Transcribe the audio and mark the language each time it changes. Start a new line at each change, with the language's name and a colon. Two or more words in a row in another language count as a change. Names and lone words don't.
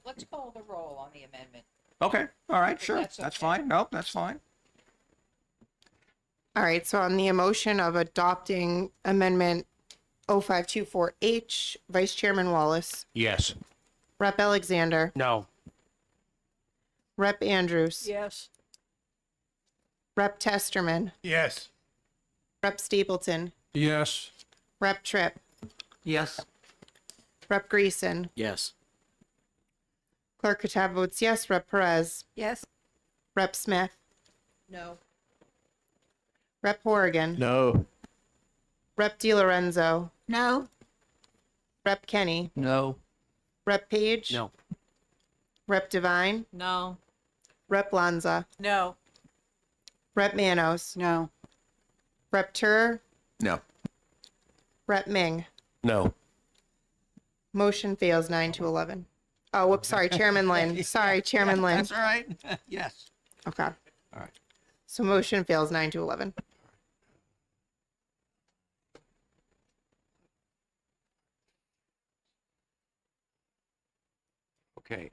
English: Let's call the roll on the amendment. Okay. All right. Sure. that's That's okay. fine. Nope. That's fine. All right, so on the emotion of adopting Amendment 0524H, Vice Chairman Wallace, Yes. Rep. Alexander, No. Rep. Andrews, Yes. Rep. Testerman, Yes. Rep. Stapleton, Yes. Rep. Tripp, Yes. Rep. Greason, Yes. Clerk Katab votes yes, Rep. Perez, Yes. Rep. Smith, No. Rep. Horrigan, No. Rep. DiLorenzo, No, Rep. Kenny, No. Rep. Page, No. Rep. Devine, No. Rep. Lanza, No. Rep. Manos, No. Rep. Tur, No. Rep. Ming. No. Motion fails 9-11. Oh, whoops, sorry, Chairman Lynn. Sorry, Chairman Lynn. That's all right. Yes. Okay. All right. So motion fails 9-11. Okay.